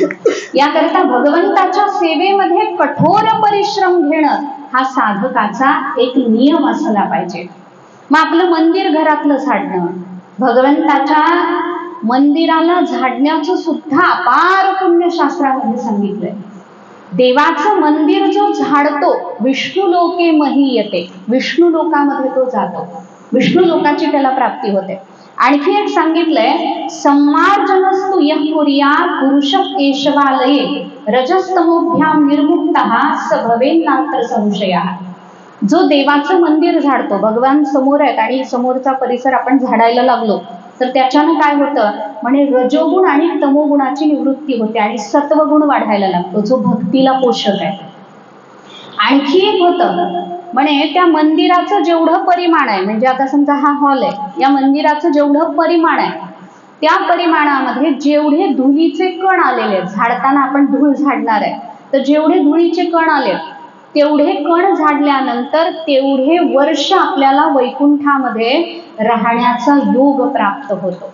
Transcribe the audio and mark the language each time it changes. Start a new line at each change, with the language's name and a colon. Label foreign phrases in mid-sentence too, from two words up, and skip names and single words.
Marathi: याकरता भगवंताच्या सेवेमध्ये कठोर परिश्रम घेणं हा साधकाचा एक नियम असला पाहिजे. मग आपलं मंदिर घरातलं झाडणं, भगवंताच्या मंदिराला झाडण्याचं सुद्धा अपार पुण्य शास्त्रामध्ये सांगितलंय. देवाचं मंदिर जो झाडतो
Sanskrit: विष्णू लोके महीयते,
Marathi: विष्णू लोकामध्ये तो जातो, विष्णू लोकाची त्याला प्राप्ती होते. आणखी एक सांगितलंय,
Sanskrit: सम्मार्जनस्तु यः कुर्यात् पुरुषः केशवालये रजस्तमोभ्याम निर्मुक्तः स भवेन्नात्र संशयः.
Marathi: जो देवाचं मंदिर झाडतो, भगवान समोर आहेत आणि समोरचा परिसर आपण झाडायला लागलो तर त्याच्यानं काय होतं म्हणे, रजोगुण आणि तमोगुणाची निवृत्ती होते आणि सत्वगुण वाढायला लागतो, जो भक्तीला पोषक आहे. आणखी एक होतं म्हणे, त्या मंदिराचं जेवढं परिमाण आहे, म्हणजे आता समजा हा हॉल आहे, या मंदिराचं जेवढं परिमाण आहे त्या परिमाणामध्ये जेवढे धुळीचे कण आलेले, झाडताना आपण धूळ झाडणार आहे तर जेवढे धुळीचे कण आले तेवढे कण झाडल्यानंतर तेवढे वर्ष आपल्याला वैकुंठामध्ये राहण्याचा योग प्राप्त होतो.